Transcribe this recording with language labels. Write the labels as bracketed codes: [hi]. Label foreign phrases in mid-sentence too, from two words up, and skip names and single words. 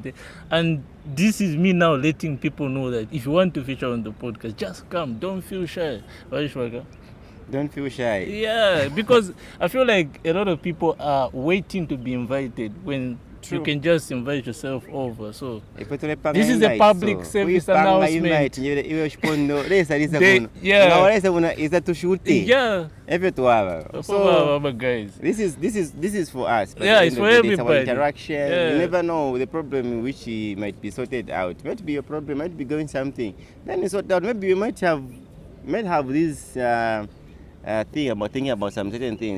[en] And this is me now letting people know that if you want to feature on the podcast, just come. Don't feel shy. Don't feel shy. Yeah, because I feel like a lot of people are waiting to be invited when True. you can just invite yourself over. So If we panga this is a invite, public so service we panga announcement. invite, [bem] iwe shipondo lesa lisa [en] They- [bem] kuno. [en] yeah. [bem] Ngawa lesa kuno iza tushuti. [en] yeah, Every two hours. so So guys. this is for us. But Yeah, at it's the for end of the day, it's our everybody. interaction. Yeah. You never know the problem which might be sorted out. Might be a problem. Might be going something. Then it's sorted out. Maybe you might have this thing about thinking about some certain things.